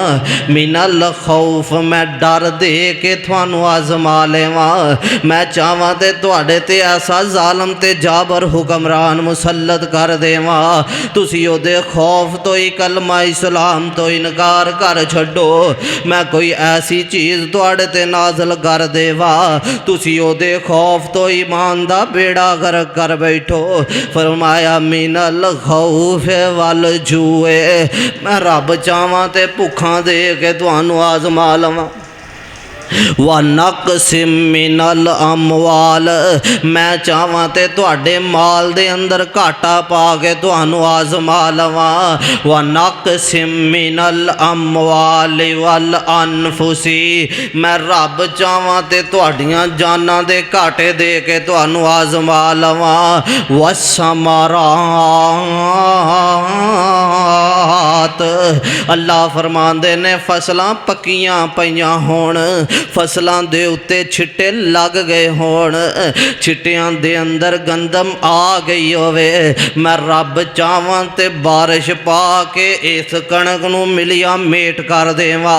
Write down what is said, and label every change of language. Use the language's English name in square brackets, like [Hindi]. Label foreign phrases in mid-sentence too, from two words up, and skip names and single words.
[Arabic] من الخوف, [Punjabi] میں ڈر دے کے تہانوں آزما لواں، میں چاہواں تے تہاڈے تے ایسا ظالم تے جابر حکمران مسلط کر دیواں تسی اوہدے خوف توں ای کلمہ اسلام توں انکار کر چھڈو، میں کوئی ایسی چیز تہاڈے تے نازل کر دیواں تسی اوہدے خوف توں ایمان دا بیڑا غرق کر بیٹھو. فرمایا [Arabic] من الخوف والجوع, [Punjabi] میں رب چاہواں تے بھکھاں دے کے تہانوں آزما لواں. [Arabic] ونقص من الأموال, [Punjabi] میں چاہواں تے تہاڈے مال دے اندر گھاٹا پا کے تہانوں آزما لواں. [Arabic] ونقص من الأموال والأنفس, [Punjabi] میں رب چاہواں تے تہاڈیاں جاناں دے گھاٹے دے کے تہانوں آزما لواں. [Arabic] والثمرات, [Punjabi] اللہ فرماندے نے فصلاں پکیاں پئیاں ہون، فصلوں کے اتے چھٹے لگ گئے ہون، چھٹیاں دے اندر گندم آ گئی ہووے، میں رب چاہواں تے بارش پا کے اس کنک نوں ملیا میٹ کر دیواں.